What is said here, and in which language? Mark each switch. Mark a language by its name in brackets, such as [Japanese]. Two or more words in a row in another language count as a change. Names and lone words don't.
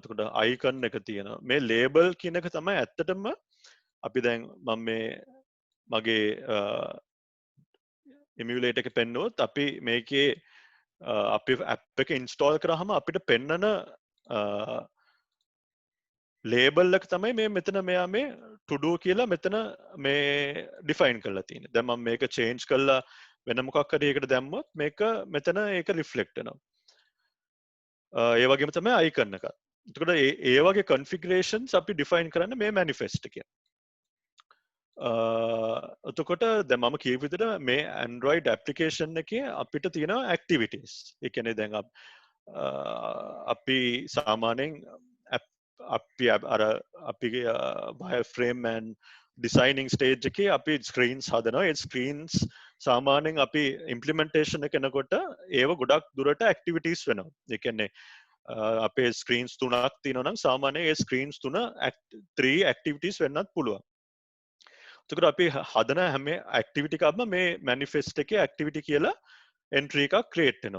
[Sinhala] එතකොට icon එක තියෙනවා. මේ label කියන එක තමයි ඇත්තටම අපි දැන් මම මේ මගේ emulator එක පෙන්නුවොත් අපි මේකේ අපි app එක install කරාම අපිට පෙන්නන label එක තමයි මේ මෙතන මෙයා මේ [English] to do [Sinhala] කියලා මෙතන මේ define කරලා තියෙන්නේ. දැන් මම මේක change කරලා වෙන මොකක් හරි එකකට දැම්මොත් මේක මෙතන ඒක reflect වෙනවා. ඒ වගේම තමයි icon එක. එතකොට ඒ වගේ configurations අපි define කරන්න මේ manifest එකේ. එතකොට දැන් මම කියපු විදිහට මේ Android application එකේ අපිට තියෙනවා activities. ඒ කියන්නේ දැන් අපි සාමාන්‍යයෙන් අපි අර අපි [English] wireframe and designing stage [Sinhala] එකේ අපි screens හදනවා. ඒ screens සාමාන්‍යයෙන් අපි implementation එක කරනකොට ඒව ගොඩක් දුරට activities වෙනවා. ඒ කියන්නේ අපේ screens 3ක් තියෙනවා නම් සාමාන්‍යයෙන් ඒ screens 3 activities වෙන්නත් පුළුවන්. එතකොට අපි හදන හැම activity එකක්ම මේ manifest එකේ activity කියලා entry එකක් create වෙනවා.